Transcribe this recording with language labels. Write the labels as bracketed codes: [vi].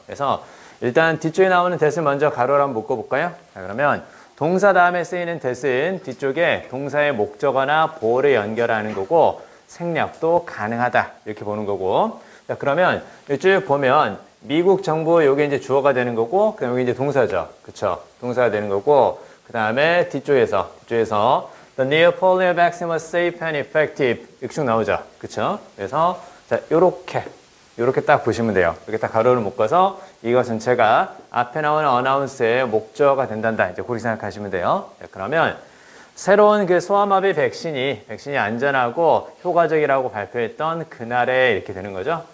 [ko] 그래서, 일단 뒤쪽에 나오는 that을 먼저 가로로 한번 묶어볼까요? 자, 그러면, 동사 다음에 쓰이는 that은 뒤쪽에 동사의 목적어나 보어를 연결하는 거고, 생략도 가능하다. 이렇게 보는 거고. 자, 그러면, 이쪽 보면, 미국 정부 요게 이제 주어가 되는 거고, 그다음에 여기 이제 동사죠. 그쵸? 동사가 되는 거고, 그 다음에 뒤쪽에서 [en] The new polio vaccine was safe and effective. [ko] 이렇게 쭉 나오죠. 그쵸? 그래서, 자, 요렇게 딱 보시면 돼요. 이렇게 딱 가로를 묶어서 이거 전체가 앞에 나오는 어나운스의 목적어가 된단다. 이제 그렇게 생각하시면 돼요. 자, 그러면, 새로운 그 소아마비 백신이 안전하고 효과적이라고 발표했던 그날에 이렇게 되는 거죠.